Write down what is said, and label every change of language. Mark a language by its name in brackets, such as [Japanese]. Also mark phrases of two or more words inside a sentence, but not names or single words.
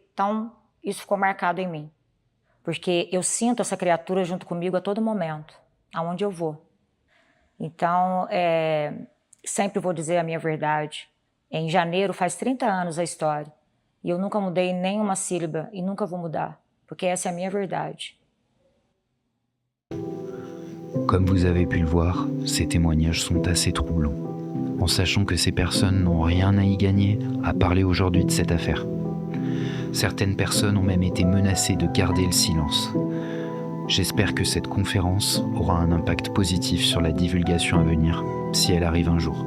[Portuguese] Então, isso ficou marcado em mim. Porque eu sinto essa criatura junto comigo a todo momento. aonde eu vou. Então, sempre vou dizer a minha verdade. Em janeiro faz 30 anos a história. E eu nunca mudei nenhuma sílaba e nunca vou mudar, porque essa é a minha verdade. [French] Comme vous avez pu le voir, ces témoignages sont assez troublants, en sachant que ces personnes n'ont rien à y gagner à parler aujourd'hui de cette affaire. Certaines personnes ont même été menacées de garder le silence. J'espère que cette conférence aura un impact positif sur la divulgation à venir, si elle arrive un jour.